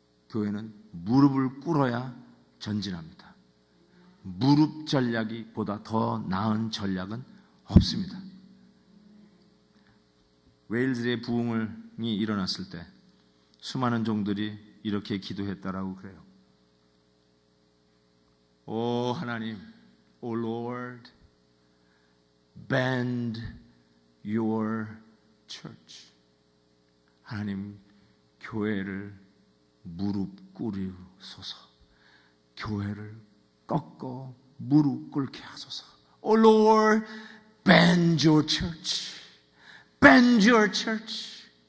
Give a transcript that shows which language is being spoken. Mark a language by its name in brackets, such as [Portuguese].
[Korean] 교회는 무릎을 꿇어야 전진합니다. 무릎 전략이 보다 더 나은 전략은 없습니다. 웨일즈의 부흥이 일어났을 때 수많은 종들이 이렇게 기도했다라고 그래요. [English] 오 하나님, 오 Lord, bend your church. [Korean] 하나님, 교회를 무릎 꿇으소서. 교회를 꺾어 무릎 꿇게 하소서. [English] 오 Lord, bend your church. Bend your church.